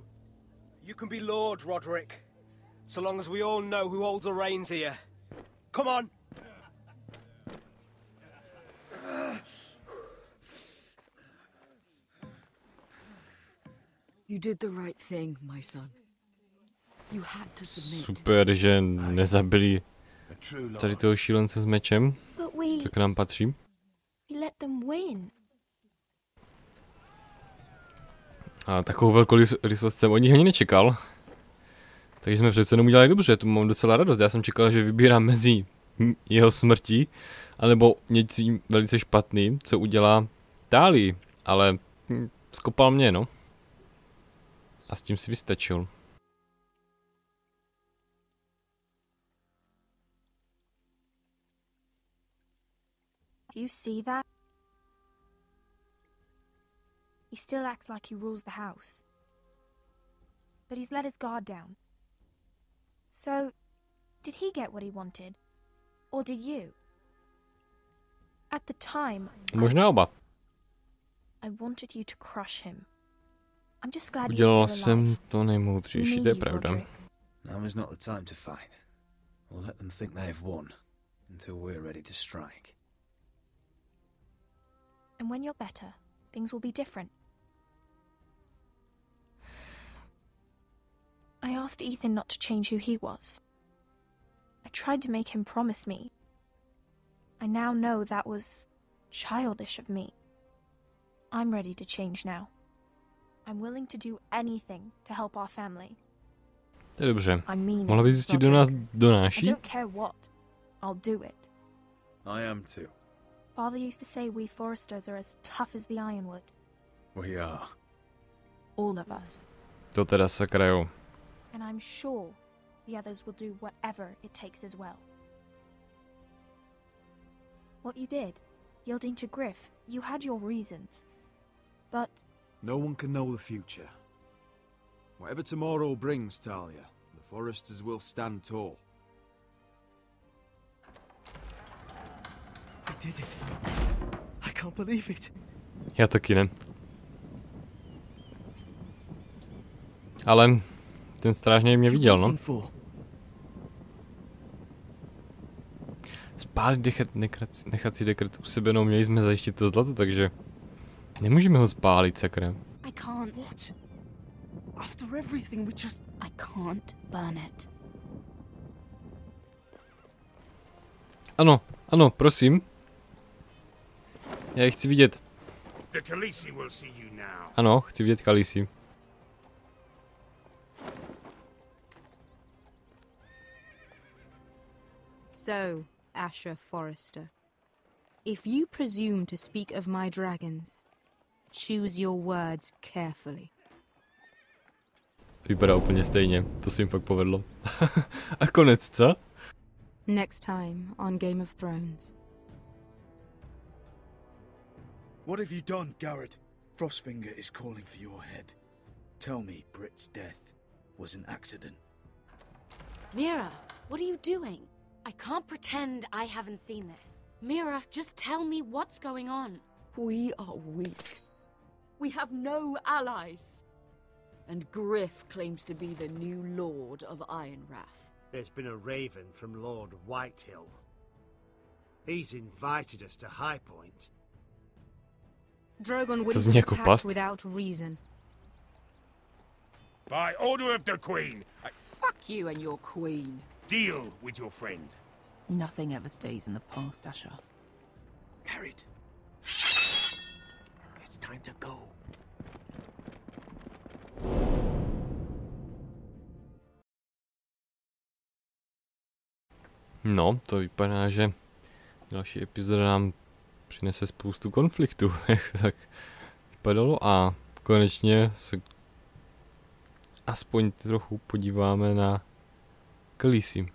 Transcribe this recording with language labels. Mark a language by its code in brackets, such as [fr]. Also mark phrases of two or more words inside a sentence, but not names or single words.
[en] You can be Lord, Roderick. So long as we all know who holds the reins here. Come on. You did the right thing, my son. You had to submit. [cs] Super, že nezabili tady toho šílence s mečem, co k nám patří. [en] We let them win. [cs] A takovou velkorysost jsem od nich ani nečekal. Takže jsme přece jenom udělali dobře, tu mám docela radost. Já jsem čekal, že vybírám mezi jeho smrtí, anebo něčím velice špatným, co udělá Tálii. Ale skopal mě, no. A s tím si vystačil. [en] Do you see that? He still acts like he rules the house. But he's let his guard down. So, did he get what he wanted? Or did you? At the time, [cs] Možná oba. [en] I wanted you to crush him. I'm just glad [cs] Udělal [en] you're still alive. [cs] jsem to nejmoudřejší, to je pravda. [en] Now is not the time to fight. We'll let them think they have won until we're ready to strike. And when you're better, things will be different. I asked Ethan not to change who he was. I tried to make him promise me. I now know that was childish of me. I'm ready to change now. I'm willing to do anything to help our family. [cs] To je dobře. [en] I mean [cs] Mohla bys zjistit, kdo nás [en] I [cs] donáší? [en] don't care what. I'll do it. I am too. Father used to say we Foresters are as tough as the ironwood. We are. All of us. [cs] To teda sakra jo. [en] And I'm sure the others will do whatever it takes as well. What you did, yielding to Griff, you had your reasons. But No one can know the future. Whatever tomorrow brings, Talia, the Foresters will stand tall. We did it. I can't believe it. [cs] Já taky ne. Ale ten strážný mě viděl, no. Spálit nechat si dekret u sebe, no měli jsme zajistit to zlato, takže nemůžeme ho spálit, sakra. [en] I can't. What? After everything, we just... I can't burn it. [cs] Ano, ano, prosím. Já je chci vidět. [en] The Khaleesi will see you now. [cs] Ano, chci vidět Khaleesi. [en] So, Asher Forrester, if you presume to speak of my dragons, choose your words carefully. [cs] Vypadá úplně stejně, to se jim fakt povedlo. A konec, co? [en] Next time on Game of Thrones. What have you done, Garrett? Frostfinger is calling for your head. Tell me Britt's death was an accident. Mira, what are you doing? I can't pretend I haven't seen this. Mira, just tell me what's going on. We are weak. We have no allies. And Griff claims to be the new Lord of Ironrath. There's been a raven from Lord Whitehill. He's invited us to High Point. Drogon [cs] To [en] wouldn't [cs] zní jako [en] attack [cs] past. [en] without reason. By order of the Queen, Fuck you and your queen. deal with your friend. Nothing ever stays in the past, Asher. Carried. It's time to go. [cs] No, to vypadá, že další epizoda nám přinese spoustu konfliktů, jak to tak vypadalo, a konečně se aspoň trochu podíváme na Khaleesi.